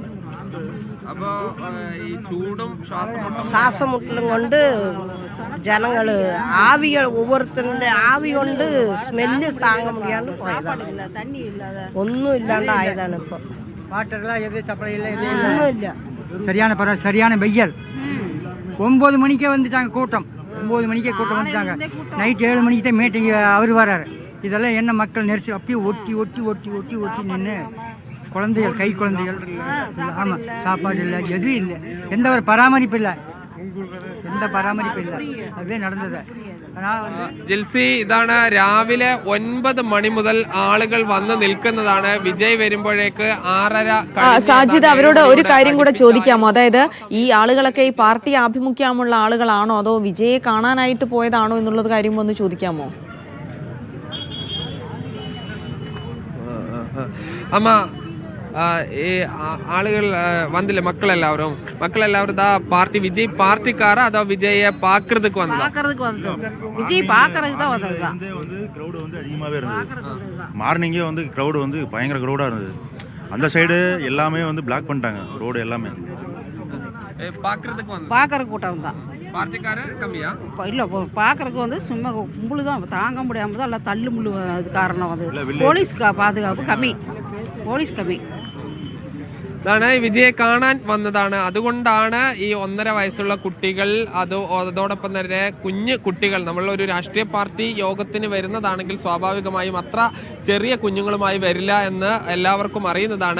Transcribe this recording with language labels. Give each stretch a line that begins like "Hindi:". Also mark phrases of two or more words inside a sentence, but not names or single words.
Malayalam: അപ്പൊ ഈ ചൂടും ശ്വാസം മുട്ടലും കൊണ്ട് ജനങ്ങള് ആവികൾ ഒവ്വൊരുത്തരുടെ ആവി കൊണ്ട് സ്മെല്ല് താങ്ങാൻ മുടിയാണ്ട് പോയതാണ്. ഒന്നും ഇല്ലാണ്ടായതാണ്. ഇപ്പൊ ഒന്നുമില്ല.
Tamil: சரியான வெய்யல். 9 மணிக்கே வந்துட்டாங்க கூட்டம். 9 மணிக்கே கூட்டம் வந்துட்டாங்க. நைட் 7 மணிக்கு தான் மீட்டிங் அவர் வராரு. இதெல்லாம் என்ன மக்கள் நெரிசல் அப்படியே ஒட்டி நின்று குழந்தைகள், கை குழந்தைகள். ஆமாம், சாப்பாடு இல்லை, எதுவும் இல்லை, எந்த ஒரு பராமரிப்பு இல்லை.
Malayalam: അതേ നടന്നത്. ജിൽസി, ഇതാണ് രാവിലെ 9 മണി മുതൽ ആളുകൾ വന്ന് നിൽക്കുന്നതാണ്. വിജയ് വരുമ്പോഴേക്ക് 6:30. സാജിദ്, അവരോട് ഒരു കാര്യം കൂടെ ചോദിക്കാമോ? അതായത് ഈ ആളുകളൊക്കെ ഈ പാർട്ടി ആഭിമുഖ്യമുള്ള ആളുകളാണോ അതോ വിജയെ കാണാനായിട്ട് പോയതാണോ എന്നുള്ളത് കാര്യം ഒന്ന് ചോദിക്കാമോ? അമ്മ, ഈ ആളുകൾ വന്നില്ലേ? മക്കളെല്ലാവരും പാർട്ടി
Tamil: விஜய் பார்ட்டிக்காரா அதோ விஜயை பாக்குறதுக்கு வந்தது? விஜய் பாக்குறதுக்கு தான் வந்ததுதான். கிரவுட் அதிகமாவே இருந்தது. மார்னிங்கே கிரவுட் பயங்கர கிரவுடா இருந்தது. அந்த சைடு எல்லாமே பிளாக் பண்ணிட்டாங்க ரோடு எல்லாமே. பாக்குறதுக்கு கூட்டம் தான். பார்ட்டிக்கார கம்மியா இல்ல, பாக்குறதுக்கு சும்மா கும்பலு தான், தாங்க முடியாம தான் எல்லாம் தள்ளு முள்ளு. அது காரணம் போலீஸ் பாதுகாப்பு കമ്മി.
Malayalam: വിജയെ കാണാൻ വന്നതാണ്. അതുകൊണ്ടാണ് ഈ 1.5 വയസ്സുള്ള കുട്ടികൾ, അതോടൊപ്പം തന്നെ കുഞ്ഞു കുട്ടികൾ, നമ്മളൊരു രാഷ്ട്രീയ പാർട്ടി യോഗത്തിന് വരുന്നതാണെങ്കിൽ സ്വാഭാവികമായും അത്ര ചെറിയ കുഞ്ഞുങ്ങളുമായി വരില്ല എന്ന് എല്ലാവർക്കും അറിയുന്നതാണ്.